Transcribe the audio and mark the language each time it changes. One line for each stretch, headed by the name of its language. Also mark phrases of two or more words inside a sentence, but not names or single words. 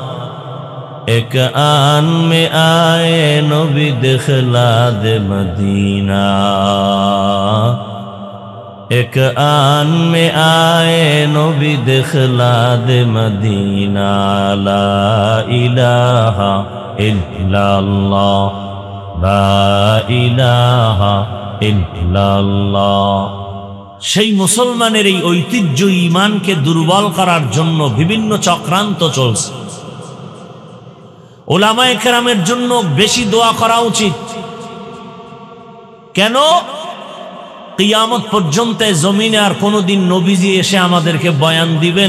Urdu: ایک آن میں آئے نبی دخلا دے مدینہ، ایک آن میں آئے نبی دخلا دے مدینہ.
Arabic: لا الہ الا اللہ، لا الہ الا اللہ.
Bangla: সেই মুসলমানের এই ঐতিহ্য ঈমানকে দুর্বল করার জন্য বিভিন্ন চক্রান্ত চলছে। উলামায়ে কেরামের জন্য বেশি দোয়া করা উচিত। কেন? কিয়ামত পর্যন্ত জমিনে আর কোনোদিন নবীজি এসে আমাদেরকে বয়ান দিবেন?